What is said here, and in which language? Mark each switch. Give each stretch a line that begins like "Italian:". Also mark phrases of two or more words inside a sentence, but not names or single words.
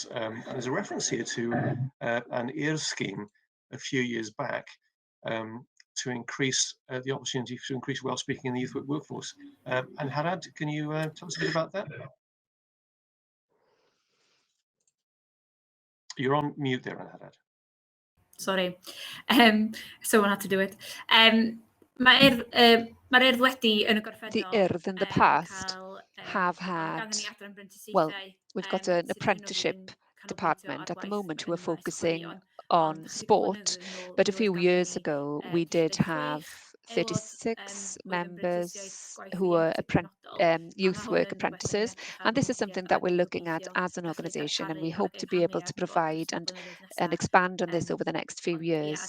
English: And there's a reference here to an EAR scheme a few years back to increase the opportunity to increase Welsh speaking in the youth work workforce. And Harad, can you tell us a bit about that? You're on mute there, Anhad. Sorry, someone had to do it.
Welsh: Mae'r urdd wedi yn y gorffennol.
English: The Urdd in the past have had, well, we've got an apprenticeship department at the moment who are focusing on sport, but a few years ago we did have 36 members who are youth work apprentices, and this is something that we're looking at as an organisation, and we hope to be able to provide and expand on this over the next few years.